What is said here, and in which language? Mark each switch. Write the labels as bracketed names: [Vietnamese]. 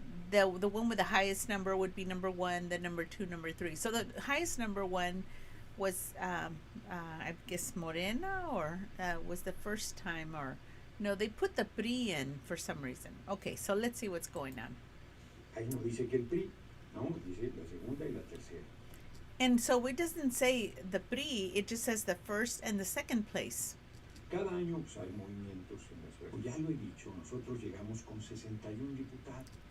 [English] The one with the highest number would be number one, then number two, number three. So the highest number one was I guess Morena, or was the first time, or No, they put the PRI in for some reason. Okay, so let's see what's going on. [Spanish] Ahí no dice que el PRI, no, dice la segunda y la tercera. [English] And so it doesn't say the PRI, it just says the first and the second place. [Spanish] Cada año pues, hay movimientos en la ciudad. Ya lo he dicho, nosotros llegamos con 61 diputados.